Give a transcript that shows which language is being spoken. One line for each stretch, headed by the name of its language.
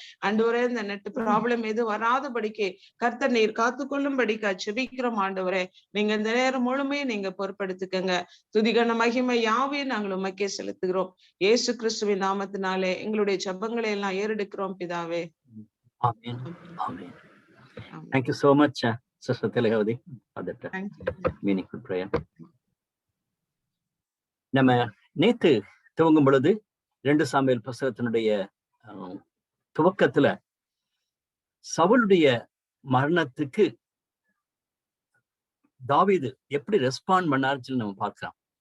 Tamil: ஆண்டவரே, இந்த net problem எதுவும் வராதபடிக்கு கர்த்தர் நீர் காத்துக்கொள்ளும்படிக்கா ஜெபிக்கிறோம். ஆண்டவரே, நீங்க இந்த நேரம் முழுமையும் நீங்க பொறுப்படுத்திக்கங்க. துதிகன மகிமை யாவையும் நாங்கள் உமக்கே செலுத்துகிறோம். இயேசு கிறிஸ்துவின் நாமத்தினாலே எங்களுடைய ஜெபங்களை எல்லாம் ஏறெடுக்கிறோம் பிதாவே. ஆமென். ஆமென்.
English: Thank you so much, Sister Tilagavadi, for that meaningful prayer.
Tamil: நம்ம நேத்து துவங்கும் பொழுது 2 சாமுவேல் புத்தகத்தினுடைய துவக்கத்துல சவுலுடைய மரணத்துக்கு தாவீது எப்படி ரெஸ்பாண்ட் பண்ணாருன்னு சொல்லி நம்ம பார்க்கலாம்.